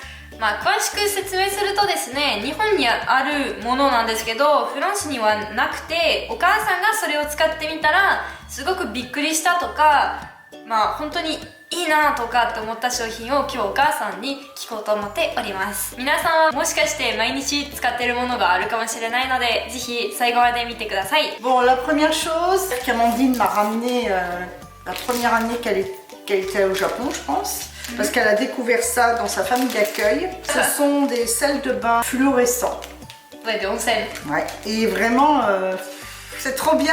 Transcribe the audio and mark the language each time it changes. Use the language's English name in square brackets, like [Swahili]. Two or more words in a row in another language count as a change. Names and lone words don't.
[Japanese] 詳しく説明するとですね、日本にあるものなんですけど、フランスにはなくて、お母さんがそれを使ってみたらすごくびっくりしたとか、本当にいいなとかって思った商品を今日お母さんに聞こうと思っております。皆さんはもしかして毎日使ってるものがあるかもしれないので、ぜひ最後まで見てください。 [French] Bon, la première chose qu'Amandine m'a ramené la première année qu'elle était au Japon, je pense, parce qu'elle a découvert ça dans sa famille d'accueil. Ce sont des sels de bain fluorescents. Ouais, de onsen. Ouais. Et vraiment, c'est trop bien.